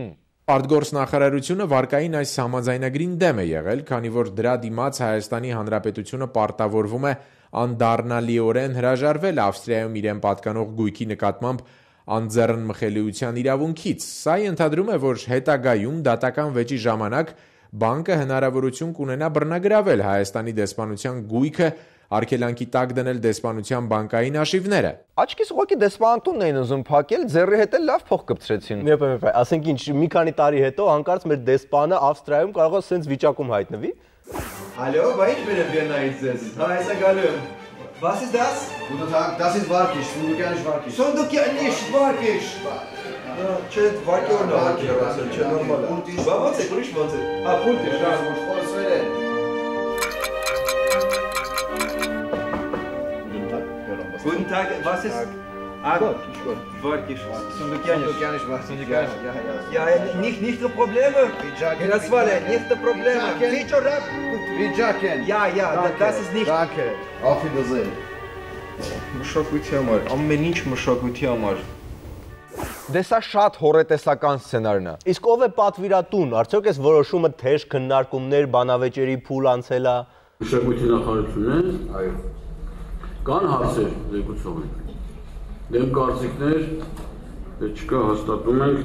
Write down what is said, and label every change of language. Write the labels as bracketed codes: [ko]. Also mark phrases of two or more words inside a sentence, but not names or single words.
[hy] Արտգործ նախարարությունը վարկային այս համաձայնագրին դեմ է եղել, քանի որ դրա դիմաց Հայաստանի Հանրապետությունը պարտավորվում է անդառնալիորեն հրաժարվել Ավստրիայում իրեն պատկանող գույքի նկատմամբ անձեռնմխելիության իրավունքից։ Սա ենթադրում է, որ հետագայում դատական վեճի ժամանակ բանկը հնարավորություն կունենա բռնագրավել Հայաստանի դեսպանության գույքը, արգելանքի տակ դնել դեսպանության բանկային աշիվները։ Աչքիս ուղղակի դեսպանատունն էին ուզում փակել, ձեռի հետ էլ լավ փող կպցրեցին։ Ասենք ինչ, մի քանի տարի հետո հանկարծ մեր դեսպանը Ավստրիայում կարող է սենց վիճակում հայտնվի։ Ալո, բա ինչ բերեմ Վիեննայից ձեզ։ Հա, հեսա գալու եմ։ [de] Was ist das? Guten Tag, das ist Warkisch, Sundukianisch Warkisch. Sundukianisch Warkisch. [hy] Չէ, վարկյորն է, չէ, նորմալ է։ Բա ո՞նց է, ուրիշ ո՞նց է։ Հա, փուլտ է, դա խոսվել է։ [de] Guten Tag, was ist? Warkisch. Sundukianisch Warkisch. Ja, nicht so Probleme. Das war nicht so Probleme. Vijaken. Ja, das ist nicht. Danke. Auf Wiedersehen. [hy] Մշակույթի համար, ամեն ինչ մշակույթի համար։ Դե սա շատ հորետեսական սցենարն է։ Իսկ ով է պատվիրատուն, արդյոք այս որոշումը թեժ քննարկումներ, բանավեճերի փուլ անցել է։ Մշակույթի նախարարությունն է, այո։ Կան հարցեր զեկուցողին։ Դեմ կարծիքներ չկա, հաստատում ենք։